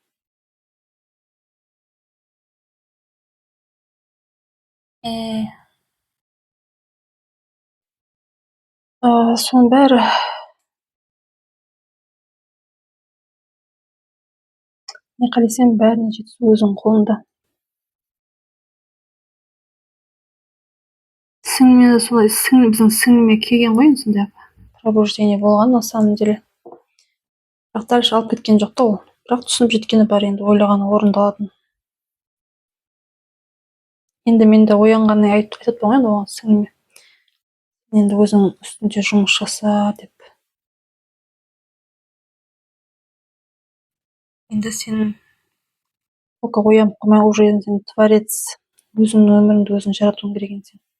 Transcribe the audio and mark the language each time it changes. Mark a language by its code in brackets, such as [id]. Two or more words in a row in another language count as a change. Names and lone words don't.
[kk] Соның бәрі не қалесен бәріне жетісу өзің қолыңда. Сіңліме солай, біздің сіңліме келген ғой, сондай пробуждение болған [ru] на самом деле. [kk] Бірақ дальше алып кеткен жоқ та ол. Бірақ түсініп жеткені бар, енді ойлағаны орындалатын. Енді менде оянғаннан айтып тұрмын енді оған сіңліме. Енді өзің үстінде жұмыс жаса деп. Енді сен только оянып қалмай, уже сен творец, өзіңнің өміріңді өзің жаратуың керек сен.